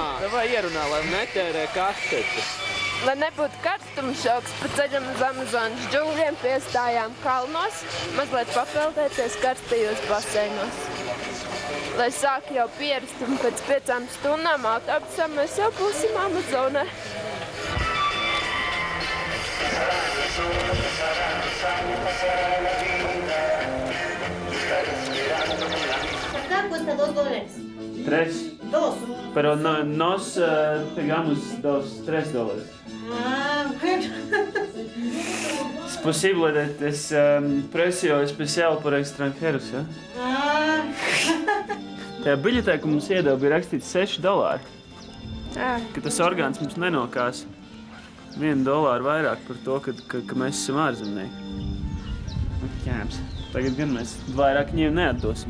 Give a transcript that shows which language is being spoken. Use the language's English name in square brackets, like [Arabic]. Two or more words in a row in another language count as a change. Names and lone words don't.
[Latvian] Davai ierunā, lai netērē kaštetu. Lai nebūtu karstumu-šoks, pa ceļam uz Amazonas džungļiem piestājām kalnos, mazliet papeldēties karstajos baseinos. Lai sāk jau pierast un pēc 5 stundām autobusā mēs jau būsim Amazonē. [Spanish] Acá cuesta $2. 3. 2. Pero nos pegamos $3. Ah, bueno. Es posible de precio especial por extranjeros, ja? Ah. [Latvian] Tajā biļetē, ko mums iedeva, bija rakstīts $6. Ka tas orgāns mums nenokās $1 vairāk par to, ka mēs esam ārzemnieki. Ķēms. Tagad gan mēs vairāk viņiem neatdosim.